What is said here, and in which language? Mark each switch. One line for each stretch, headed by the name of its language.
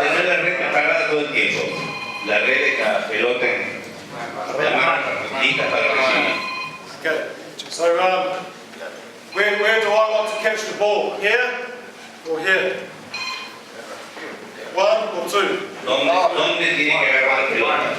Spanish: Tener la red preparada todo el tiempo. La red de cada pelota en la mano, lista para recibir.
English: Okay, so where do I want to catch the ball? Here or here? One or two?
Spanish: ¿Dónde tiene que agarrar la pelota?